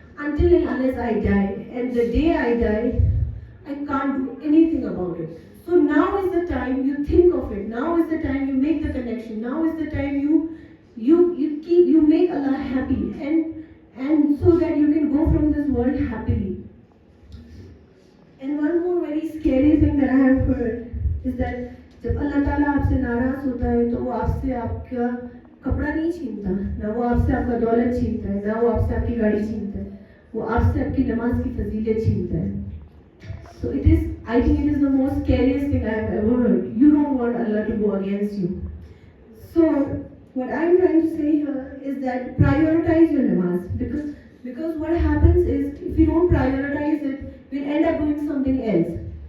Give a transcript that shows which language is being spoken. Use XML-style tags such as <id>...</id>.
<en>Until and unless I die. And the day I die, I can't do anything about it. So now is the time you think of it. Now is the time you make the connection. Now is the time you make Allah happy. And so that you can go from this world happily. And one more very scary thing that I have heard is that</en> <hi>जब अल्लाह ताला आपसे नाराज होता है तो वो आपसे आपका कपड़ा नहीं छीनता, ना वो आपसे आपका दौलत छीनता है, ना वो आपसे आपकी गाड़ी छीनता है, वो आपसे आपकी नमाज की फजीलत छीनता है.</hi> <en>So I think it is the most scariest thing I have ever heard. You don't want Allah to go against you. So what I'm trying to say here is that prioritize your namaz, because what happens is if you don't prioritize it, we'll end up doing something else.</en>